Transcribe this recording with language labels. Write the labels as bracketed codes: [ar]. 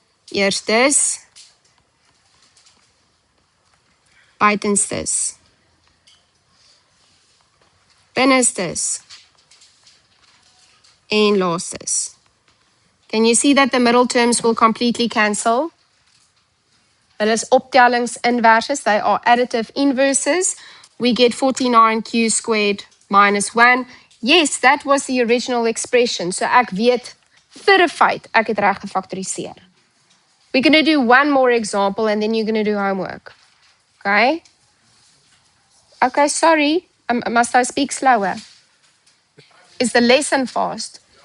[af] Eerstes, buitenstes, binnestes, en laastes. [en] Can you see that the middle terms will completely cancel? [af] Hulle is optellings inverses, [en] they are additive inverses. We get 49q squared minus 1. Yes, that was the original expression. [af] So ek weet vir 'n feit ek het reg gefaktoriseer. [en] We're going to do one more example and then you're going to do homework. Okay? Okay, sorry. Must I speak slower? Is the lesson fast?